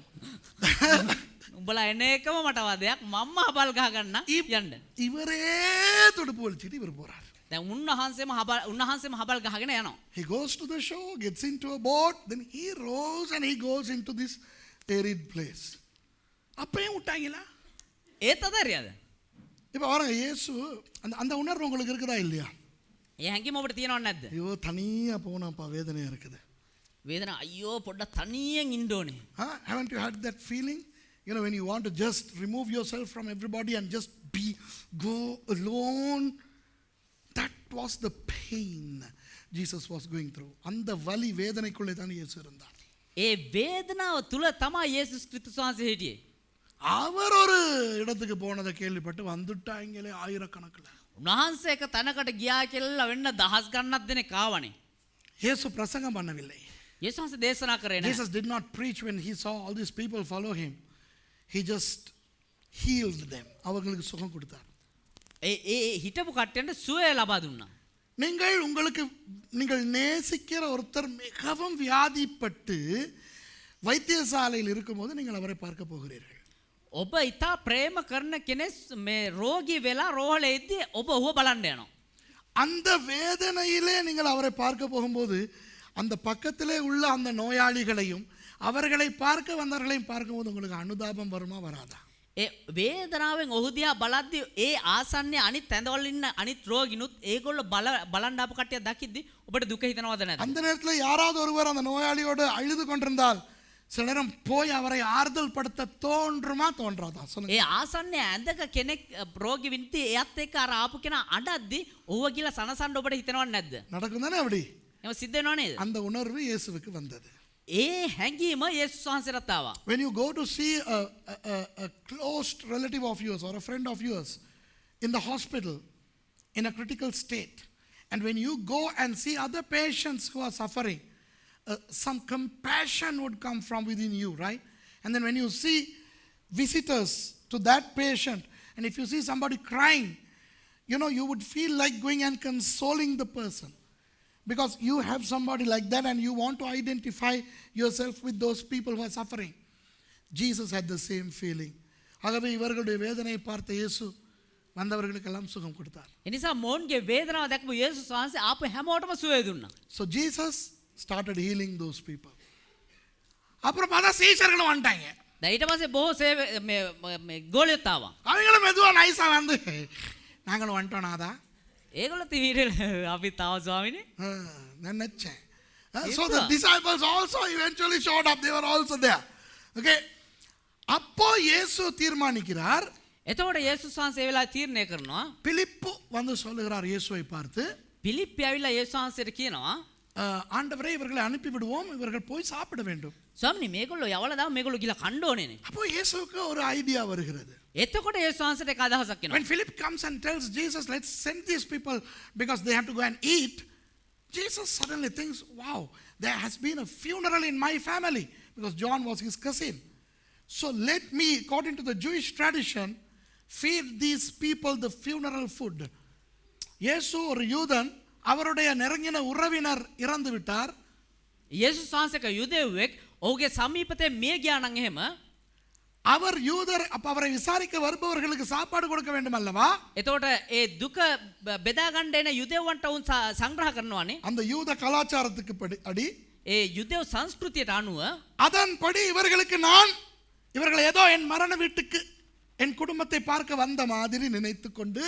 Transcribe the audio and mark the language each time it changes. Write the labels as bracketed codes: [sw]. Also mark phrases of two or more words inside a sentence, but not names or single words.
[si] උඹලා එන එකම මට වදයක් මම්ම හබල් ගහ ගන්න යන්න. [ta] இவரே துடுப்பு வலிச்சிட்டு இவர் போறார். [si] දැන් උන්වහන්සේම හබල් ගහගෙන යනවා. [en] He goes to the shore, gets into a boat, then he rows and he goes into this arid place. [ta] அப்பையும் விட்டாங்களா? [si] ඒත් අතරියද? [ta] இப்போ பாருங்க, இயேசு அந்த உணர்வு உங்களுக்கு இருக்குதா இல்லையா? [si] ඒ හැඟීම ඔබට තියෙනවද නැද්ද? [ta] ஐயோ தனியா போனாப்பா வேதனையா இருக்குது. [si] වේදනාව අයියෝ පොඩ්ඩක් තනියෙන් ඉන්න ඕනේ. [en] Haven't you had that feeling? You know, when you want to just remove yourself from everybody and just go alone. That was the pain Jesus was going through. [ta] அந்த வலி வேதனைக்குள்ளே தான் இயேசு இருந்தார். [si] ඒ වේදනාව තුල තමයි යේසුස් ක්‍රිස්තුස් වහන්සේ හිටියේ. [ta] அவர் ஒரு இடத்துக்கு போனதை கேள்விப்பட்டு வந்துட்டாங்களே ஆயிரக்கணக்கில். [si] උන්වහන්සේ එක තැනකට ගියා කියලා වෙන්න දහස් ගණනක් දෙනෙක් ආවනේ. [ta] இயேசு பிரசங்கம் பண்ணவில்லை. [si] යේසුස් වහන්සේ දේශනා කරේ නැහැ. [en] Jesus did not preach when he saw all these people follow him. He just healed them. [ta] அவங்களுக்கு சுகம் கொடுத்தார். [si] ඒ හිටපු කට්ටියන්ට සුවය ලබා දුන්නා. [ta] நீங்கள் நேசிக்கிற ஒருத்தர் மிகவும் வியாதிப்பட்டு வைத்தியசாலையில் இருக்கும்போது நீங்கள் அவரை பார்க்க போகிறீர்கள். [si] ඔබ ඉතා ප්‍රේම කරන කෙනෙක් මේ රෝගී වෙලා රෝහලේ ඉද්දී ඔබ ඔහුව බලන්න යනවා. [ta] அந்த வேதனையிலே நீங்கள் அவரை பார்க்க போகும்போது அந்த பக்கத்திலே உள்ள அந்த நோயாளிகளையும் அவர்களை பார்க்க வந்தவர்களையும் பார்க்கும்போது உங்களுக்கு அனுதாபம் வருமா வராதா? [si] ඒ වේදනාවෙන් ඔහු දිහා බලද්දී ඒ ආසන්නයේ අනිත් ඇඳවල ඉන්න අනිත් රෝගිනුත් ඒගොල්ලෝ බලන්න ආපු කට්ටිය දකිද්දී ඔබට දුක හිතනවද නැද්ද? [ta] அந்த நேரத்தில் யாராவது ஒருவர் அந்த நோயாளியோடு அழுது கொண்டிருந்தால் சில நேரம் போய் அவரை ஆறுதல் படுத்த தோன்றுமா தோன்றாதா? [si] ඒ ආසන්නයේ ඇඳක කෙනෙක් රෝගී වින්ති එයත් එක්ක අර ආපු කෙනා අඬද්දී ඔහුව කියලා සනසන්න ඔබට හිතනවද නැද්ද? [ta] நடக்கும் தானே அப்படி? [si] එහෙම සිද්ධ වෙනව නේද? [ta] அந்த உணர்வு இயேசுவுக்கு வந்தது. [si] ඒ හැඟීම යේසුස් වහන්සේට ආවා. [en] When you go to see a close relative of yours or a friend of yours in the hospital in a critical state, and when you go and see other patients who are suffering, some compassion would come from within you, right? And then when you see visitors to that patient, and if you see somebody crying, you know, you would feel like going and consoling the person. Because you have somebody like that and you want to identify yourself with those people who are suffering. Jesus had the same feeling. [ta] ஆகவே இவர்களுடைய வேதனையை பார்த்த இயேசு வந்தவர்களுக்கெல்லாம் சுகம் கொடுத்தார். [si] එනිසා මොවුන්ගේ වේදනාව දැක්පු යේසුස් වහන්සේ ආපු හැමෝටම සුවය දුන්නා. [en] So Jesus started healing those people. [ta] அப்புறம் பார்த்தா சீஷர்களும் வந்துட்டாங்க. [si] දැන් ඊට පස්සේ බොහෝ මේ ගෝලියොත් ආවා. [ta] அவங்களும் மெதுவா நைஸா வந்து நாங்களும் வந்துட்டோம் நாதா. [si] ඒගොල්ලෝ තීරේ අපි තාව ස්වාමීනි. [ta] நினைச்சேன். [en] So the disciples also eventually showed up. They were also there. [ta] Okay. அப்போ இயேசு தீர்மானிக்கிறார். [si] එතකොට යේසුස් වහන්සේ ඒ වෙලාවේ තීරණය කරනවා. [ta] பிலிப்பு வந்து சொல்லுகிறார் இயேசுவை பார்த்து. [si] පිලිප්පි ඇවිල්ලා යේසුස් වහන්සේට කියනවා, [ta] ஆண்டவரே இவர்களை அனுப்பி விடுவோம், இவர்கள் போய் சாப்பிட வேண்டும். [si] ස්වාමීනි මේගොල්ලෝ යවලා දාම මේගොල්ලෝ ගිහලා කන්න ඕනේනේ. [ta] அப்போ இயேசுவுக்கு ஒரு ஐடியா வருகிறது. [si] එතකොට යේසුස් වහන්සේට එක අදහසක් එනවා. [en] When Philip comes and tells Jesus, let's send these people because they have to go and eat, Jesus suddenly thinks, wow, there has been a funeral in my family, because John was his cousin. So let me, according to the Jewish tradition, feed these people the funeral food. [ta] இயேசு ஒரு யூதன், அவருடைய நெருங்கின உறவினர் இறந்து விட்டார். [si] යේසුස් වහන්සේක යුදෙව්වෙක් ඔහුගේ සමීපතේ මිය ගියා නම් එහෙම [ta] அவர் யூதர், அப்ப அவரை விசாரிக்க வருபவர்களுக்கு சாப்பாடு கொடுக்க வேண்டும் அல்லவா? [si] එතකොට ඒ දුක බෙදා ගන්න එන යුදෙව්වන්ට උන් සංග්‍රහ කරනවානේ. [ta] அந்த யூத கலாச்சாரத்துக்கு அடி [si] ඒ යුදෙව් සංස්කෘතියට අනුව [ta] அதன்படி இவர்களை ஏதோ என் மரண வீட்டுக்கு என் குடும்பத்தை பார்க்க வந்த மாதிரி நினைத்துக் கொண்டு